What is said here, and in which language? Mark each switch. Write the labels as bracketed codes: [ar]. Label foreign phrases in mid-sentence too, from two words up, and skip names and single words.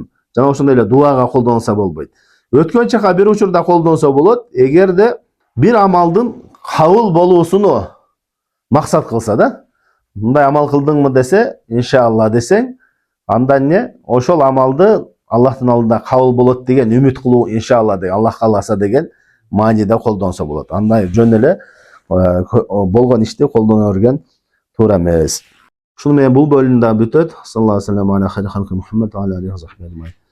[ky] Жана ошондой эле дуага колдонсо болбойт. Өткөн чака бир учурда колдонсо болот, эгерде бир амалдын кабыл болуусуну максат кылса да, мындай амал кылдыңмы десе, иншаллах десең, андан не? Ошол амалды Аллахтын алдында кабыл болот деген үмүт кылуу, иншаллах деген, Аллах кааласа деген мааниде колдонсо болот. Андай жөн эле болгон ишти колдоно берген туура эмес. Ушуну менен бул бөлүм да бүтөт. [ar] صلى الله عليه وسلم على خير خلقه محمد وعلى آله وصحبه أجمعين.